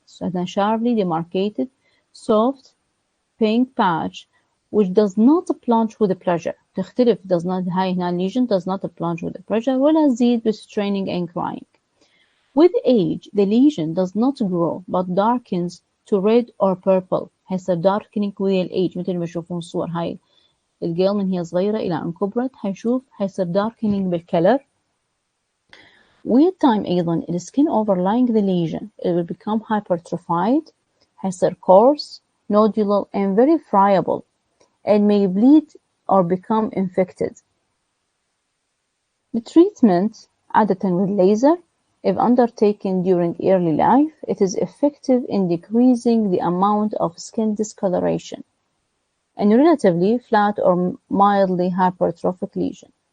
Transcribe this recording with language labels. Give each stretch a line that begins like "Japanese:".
English: So هذا sharply demarcated soft pink patch which does not plunge with pressure.
Arabic: تختلف
English: does not هاي هنا lesion does not plunge with pressure ولا تزيد with straining and crying. With age the lesion does not grow but darkens to red or purple.
Arabic: هسه
English: darkening with age
Arabic: مثل ما تشوفون الصور هاي الجيل من هي صغيرة إلى أن كبرت هنشوف هيصير darkening بالcolor.
English: With time أيضا the skin overlying the lesion it will become hypertrophied
Arabic: هيصير
English: coarse, nodular and very friable and may bleed or become infected. The treatment عادة with laser if undertaken during early life it is effective in decreasing the amount of skin discoloration and relatively flat or mildly hypertrophic lesion.